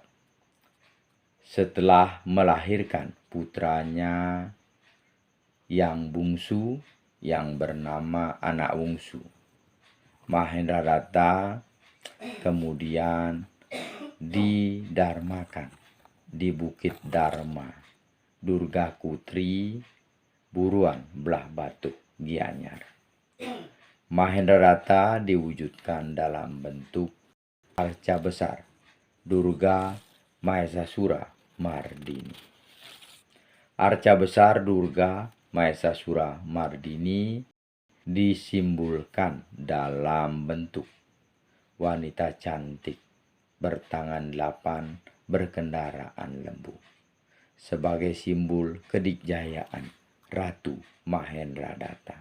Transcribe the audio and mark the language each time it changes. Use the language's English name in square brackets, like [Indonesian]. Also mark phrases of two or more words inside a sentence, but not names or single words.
[Indonesian] Setelah melahirkan putranya yang bungsu yang bernama Anak Wungsu, Mahendradatta kemudian didarmakan di Bukit Dharma, Durga Putri buruan belah batu Gianyar. Mahendradatta diwujudkan dalam bentuk arca besar Durga Mahesasura Mardini. Arca besar Durga Mahesasura Mardini disimbolkan dalam bentuk wanita cantik bertangan 8 berkendaraan lembu sebagai simbol kedikjayaan Ratu Mahendradatta.